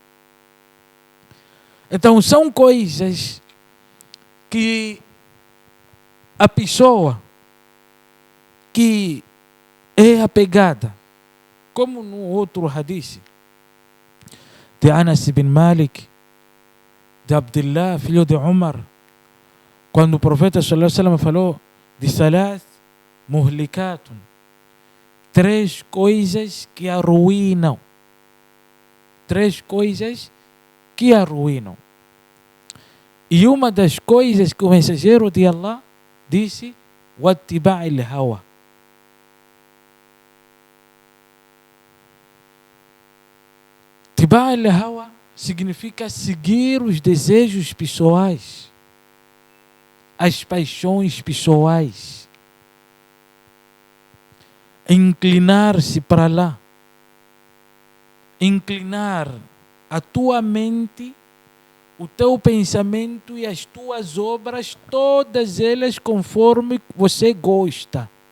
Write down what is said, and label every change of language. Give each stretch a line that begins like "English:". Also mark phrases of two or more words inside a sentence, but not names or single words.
Portuguese: Então são coisas que a pessoa que é apegada, como no outro hadith de Anas bin Malik, de Abdullah, filho de Umar, quando o profeta
Arabic: صلى الله عليه وسلم
Portuguese: falou de
Arabic: ثلاث مهلكات,
Portuguese: 3 coisas que arruinam, 3 coisas que arruinam. E uma das coisas que o mensageiro de Allah disse,
Arabic: وَاتِّبَعِ الْهَوَى, اتِّبَعِ الْهَوَى
Portuguese: significa seguir os desejos pessoais, as paixões pessoais, inclinar-se para lá, inclinar a tua mente, o teu pensamento e as tuas obras, todas elas conforme você gosta.